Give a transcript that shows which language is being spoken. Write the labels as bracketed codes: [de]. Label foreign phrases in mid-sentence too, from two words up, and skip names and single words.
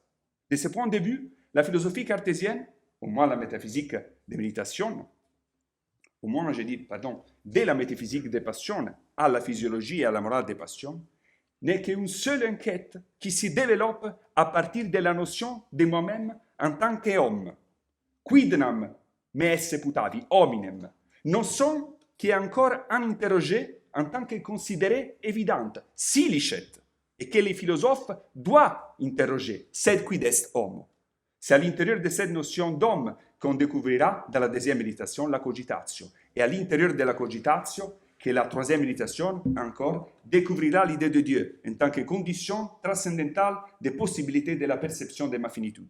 [fr] De ce point de vue, la philosophie cartésienne, au moins la métaphysique des méditations, de la métaphysique des passions à la physiologie et à la morale des passions, n'est qu'une seule enquête qui se développe à partir de la notion de moi-même en tant qu'homme. [la] Quid nam me esse putavi, hominem, [fr] notion qui est encore à interroger en tant que considérée évidente, [la] si licet, [fr] et que les philosophes doivent interroger, [la] sed quid est homo. [fr] C'est à l'intérieur de cette notion d'homme qu'on découvrira dans la 2e méditation la cogitatio, et à l'intérieur de la cogitatio que la 3e méditation, encore, découvrira l'idée de Dieu en tant que condition transcendantale des possibilités de la perception de ma finitude.